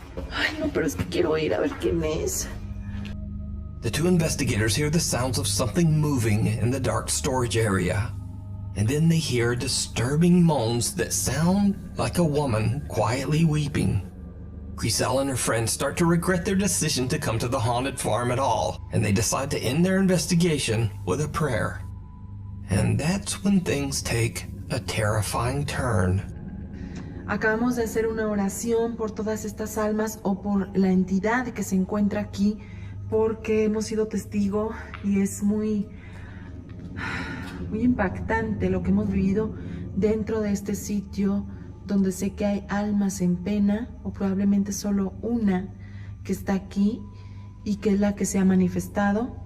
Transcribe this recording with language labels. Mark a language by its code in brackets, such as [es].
[es] Ay, no, pero es que quiero ir a ver quién es. [en] The two investigators hear the sounds of something moving in the dark storage area. And then they hear disturbing moans that sound like a woman quietly weeping. Griselle and her friends start to regret their decision to come to the haunted farm at all, and they decide to end their investigation with a prayer. And that's when things take a terrifying turn. [es] Acabamos de hacer una oración por todas estas almas o por la entidad que se encuentra aquí, porque hemos sido testigo y es muy impactante lo que hemos vivido dentro de este sitio, donde sé que hay almas en pena, o probablemente solo una que está aquí y que es la que se ha manifestado.